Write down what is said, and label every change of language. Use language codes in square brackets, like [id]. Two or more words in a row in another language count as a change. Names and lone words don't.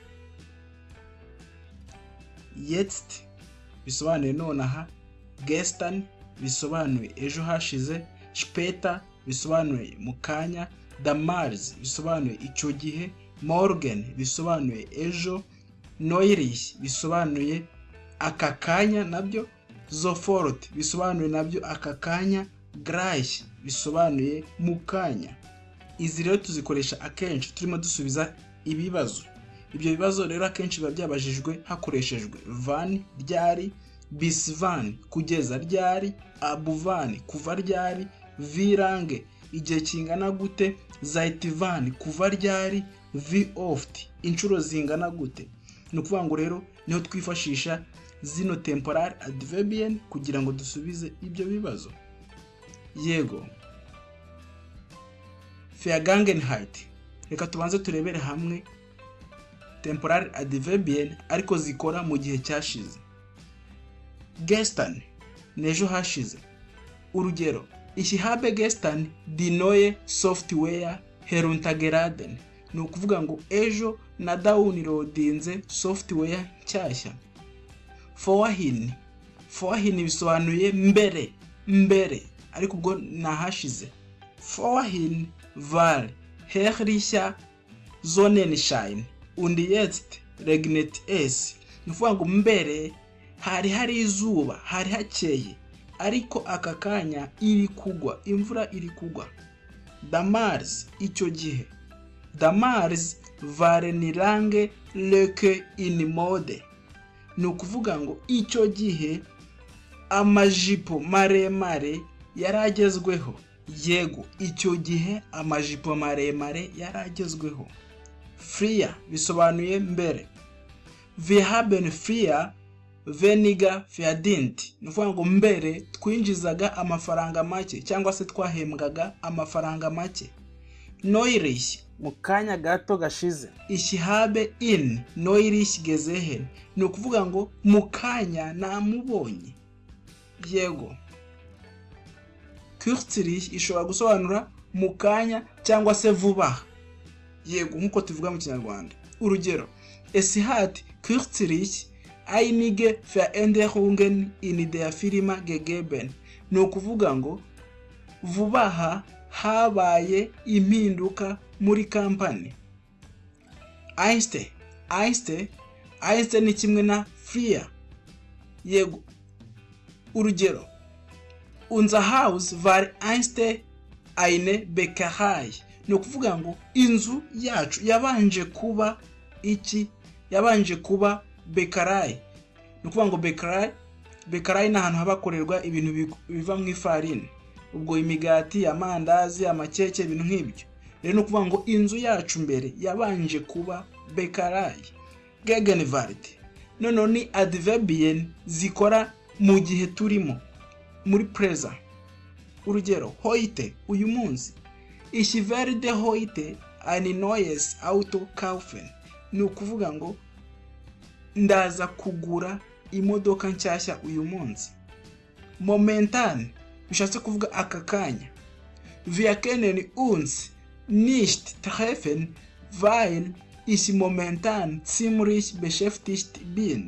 [rw] Jetzt bisobanuye nonaha, gestern bisobanuye ejo hashize, später bisobanuye mu kanya, damals bisobanuye icyo gihe, morgen bisobanuye ejo, neulich bisobanuye aka kanya nabyo, sofort bisobanuye nabyo aka kanya, gleich bisobanuye mu kanya. Izi rero tuzikoresha akenshi turimo dusubiza ibibazo. Ibyo bibazo rero akenshi biba byabajijwe hakoreshejwe van ryari, [de] bis van [rw] kugeza ryari, ab van kuva ryari, [de] wie lange [rw] igihe kingana gute, [de] seit wann [rw] kuva ryari, [de] wie oft [rw] inshuro zingana gute. Ni ukuvuga ngo rero niho twifashisha zino [en] temporal adverbial [rw] kugira ngo dusubize ibyo bibazo. Yego. Vergangenheit. Reka tubanze turebere hamwe [en] temporal adverbial [rw] ariko zikora mu gihe cyashize. Gestern nejo hashize. Urugero, [de] ich habe gestern die neue Software heruntergeladen. [rw] Ni ukuvuga ngo ejo na downloadinze software nshyashya. [de] Vorhin. [rw] Vorhin bisobanuye mbere ariko ubwo nahashize. [de] Vorhin war herrlicher Sonnenschein und jetzt regnet es. [rw] Ni ukuvuga ngo mbere hari izuba, hari hakeye, ariko aka kanya iri kugwa, imvura iri kugwa. Damals icyo gihe. [de] Damals waren lange Röcke in Mode. [rw] Ni ukuvuga ngo icyo gihe amajipo maremare yaragezweho. Yego, icyo gihe amajipo maremare yaragezweho. Früher bisobanuye mbere. [de] Wir haben früher weniger verdient. [rw] Ni ukuvuga ngo mbere twinjizaga amafaranga make cyangwa se twahembwaga amafaranga make. Neulich mu kanya gato gashize. [de] Ich habe ihn neulich gesehen. [rw] Ni ukuvuga ngo mu kanya namubonye. Yego. Kürzlich ishobora gusobanura mu kanya cyangwa se vuba. Yego, nkuko tuvuga mu Kinyarwanda. Urugero, [de] es hat kürzlich einige Veränderungen in der Firma gegeben. [rw] Ni ukuvuga ngo vubaha habaye impinduka muri kampani. Einstein ni kimwe na früher. Yego. Urugero, [de] unser Haus war einst eine Bäckerei. [rw] Ni ukuvuga ngo inzu yacu yabanje kuba iki? Yabanje kuba Bäckerei. Ni ukuvuga ngo Bäckerei ni ahantu habakorerwa ibintu biva mu ifarini. Ubwo imigati, amandazi, amakeke, ibintu nk'ibyo. Rero ni ukuvuga ngo inzu yacu mbere yabanje kuba Bäckerei. Gegenwart. Noneho ni adverbial zikora mu gihe turimo, muri present. Urugero, heute uyu munsi. [de] Ich werde heute ein neues Auto kaufen. [rw] Ni ukuvuga ngo ndaza kugura imodoka nshyashya uyu munsi. Momentan bishatse kuvuga aka kanya. [de] Wir können uns nicht treffen, weil ich momentan ziemlich beschäftigt bin.